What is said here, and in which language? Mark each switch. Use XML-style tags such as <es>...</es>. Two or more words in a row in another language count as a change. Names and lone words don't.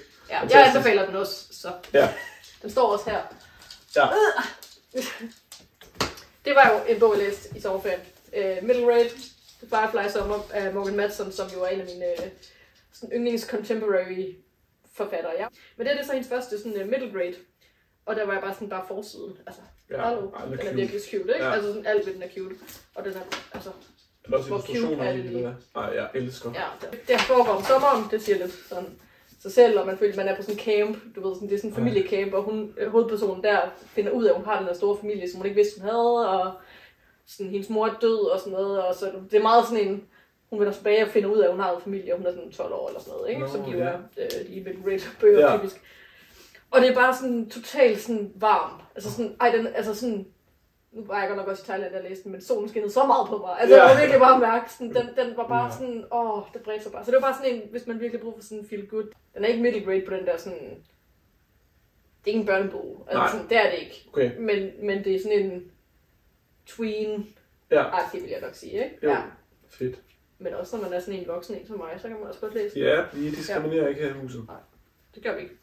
<da>Ja, jeg anbefaler den også, så den står også her. Ja. Det var jo en bog, jeg læste i sommerferien.</da> <en>Middle Grade,</en> <da>The Firefly Summer af Morgan Matson, som jo er en af mine yndlings-contemporary forfattere. Ja. Men det er så hendes første sådan,</da> <en>middle grade,</en> <da>og der var jeg bare forsiden. Altså, hallo, den er virkelig cute, ikke? Ja. Altså sådan alt ved den er cute, og den er, altså... Hvor cute er det lige? Nej, jeg elsker. Ja, det foregår om sommeren, det siger lidt sådan sig selv, og man føler, at man er på sådan en camp, du ved, sådan, det er sådan en familiecamp, og hovedpersonen der finder ud af, at hun har den der store familie, som hun ikke vidste, hun havde, og sådan, hendes mor er død og sådan noget, og så det er meget sådan en, hun vender tilbage og finder ud af, at hun har en familie, og hun er sådan 12 år eller sådan noget, ikke? Som de jo er de</da> <en>middle grade</en> <da>bøger typisk. Og det er bare sådan totalt sådan varm, altså sådan, altså sådan, nu var jeg godt nok også i Thailand, der læste den, men solen skinnede så meget på mig. Altså, jeg var virkelig bare mærke, sådan, den var bare sådan, det bredte sig bare. Så det var bare sådan en, hvis man virkelig bruger for sådan en</da> <en>feel good.</en> <da>Den er ikke</da> <en>middle grade</en> <da>på den der sådan, det er ikke en børnebog. Altså, sådan, det er det ikke. Okay. Men det er sådan en tween-agtig, vil jeg nok sige, ikke? Jo. Ja. Fedt. Men også når man er sådan en voksen en som mig, så kan man også godt læse den. Ja, vi diskriminerer ikke her i huset. Nej. Det gør vi ikke.</da>